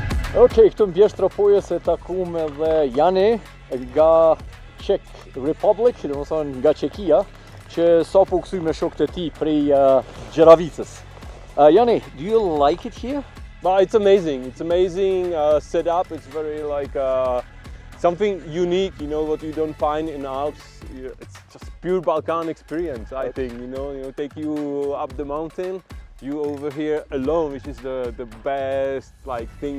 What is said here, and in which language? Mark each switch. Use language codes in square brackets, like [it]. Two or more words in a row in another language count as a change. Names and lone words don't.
[sq] Okej, këtu në Bjeshtë Tropojës e takum edhe Jani nga Czech Republic, do të thonë nga Çekia, që sapo u kthy me shokët e tij prej Gjeravicës. [en] Jani, do you like it here? It's amazing. It's amazing setup. It's very like something unique. You know what you don't find in Alps. It's just pure Balkan experience. I think take you up the mountain. You over here alone, which is the best like thing.